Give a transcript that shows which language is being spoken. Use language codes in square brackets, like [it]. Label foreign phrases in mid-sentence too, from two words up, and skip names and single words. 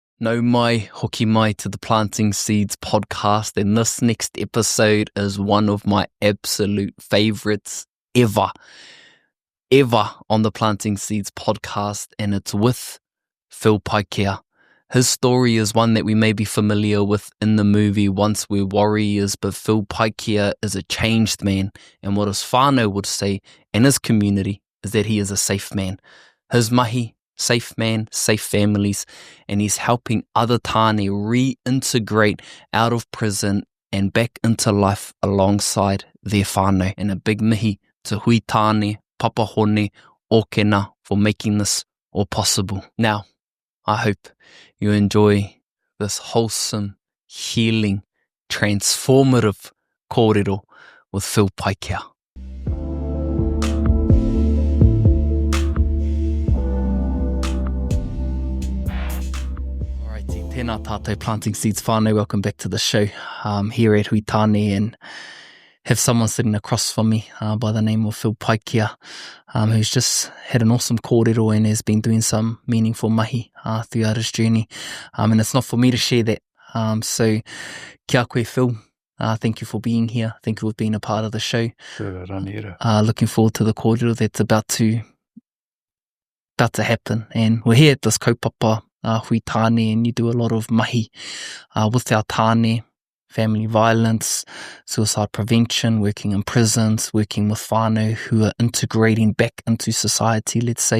[mi] No mai, hoki mai [en] to the Planting Seeds podcast, and this next episode is one of my absolute favorites ever on the Planting Seeds podcast, and it's with Phil Paikea. His story is one that we may be familiar with in the movie Once We're Warriors, but Phil Paikea is a changed man, and what his whānau would say, and his community, is that he is a safe man. His mahi, safe man, safe families, and he's helping other tāne reintegrate out of prison and back into life alongside their whānau. And a big mihi to hui tāne, papa hone, okena for making this all possible. Now, I hope you enjoy this wholesome, healing, transformative kōrero with Phil Paikea. [mi] Tēnā tātou [en] Planting Seeds whānau, welcome back to the show. Here at Hui Tāne, and have someone sitting across from me by the name of Phil Paikea, who's just had an awesome kōrero and has been doing some meaningful mahi throughout his journey. And it's not for me to share that. So [mi] kia koe [en] Phil, thank you for being here. Thank you for being a part of the show. Looking forward to the kōrero that's about to happen. And we're here at this kaupapa, Hui Tāne, and you do a lot of mahi with our tāne, family violence, suicide prevention, working in prisons, working with whānau who are integrating back into society, let's say.